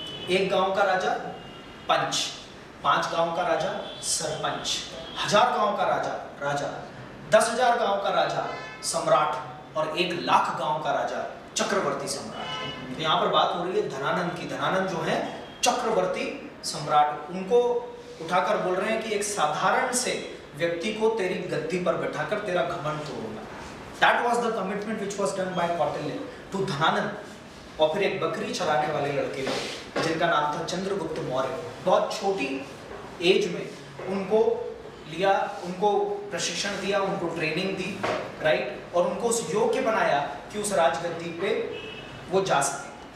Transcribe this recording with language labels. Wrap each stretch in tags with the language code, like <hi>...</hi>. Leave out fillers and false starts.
<hi>एक गांव का राजा पंच, 5 गांव का राजा सरपंच, 1000 गांव का राजा राजा, 10,000 गांव का राजा सम्राट और 1,00,000 गांव का राजा चक्रवर्ती सम्राट। तो यहाँ पर बात हो रही है धनानंद की। धनानंद जो है चक्रवर्ती सम्राट, उनको उठाकर बोल रहे हैं कि एक साधारण से व्यक्ति को तेरी गद्दी पर बैठाकर तेरा घमंड तोड़ना।</hi> <en>That was the commitment which was done by Kautilya to Dhanananda.</en> <hi>और फिर एक बकरी चराने वाले लड़के को जिनका नाम था चंद्रगुप्त मौर्य, बहुत छोटी एज में उनको लिया, उनको प्रशिक्षण दिया, उनको ट्रेनिंग दी, राइट, और उनको उस योग्य बनाया कि उस राजगद्दी पे वो जा सके।</hi>